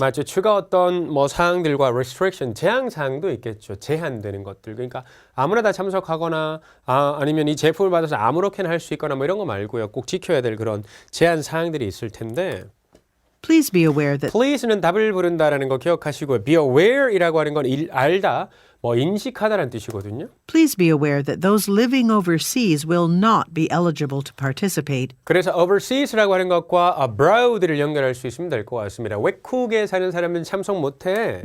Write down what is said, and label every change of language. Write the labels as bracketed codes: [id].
[ko] 맞죠. 추가 어떤 뭐 사항들과 restriction, 제한 사항도 있겠죠. 제한되는 것들. 그러니까 아무나 다 참석하거나 아니면 이 제품을 받아서 아무렇게나 할 수 있거나 뭐 이런 거 말고요. 꼭 지켜야 될 그런 제한 사항들이 있을 텐데 [en] Please be aware that [ko] Please는 답을 부른다라는 거 기억하시고요. Be aware이라고 하는 건 알다, 뭐 인식하다라는 뜻이거든요. [en] Please be aware that those living overseas will not be eligible to participate. [ko] 그래서 overseas라고 하는 것과 abroad를 연결할 수 있으면 될 것 같습니다. 외국에 사는 사람은 참석 못해.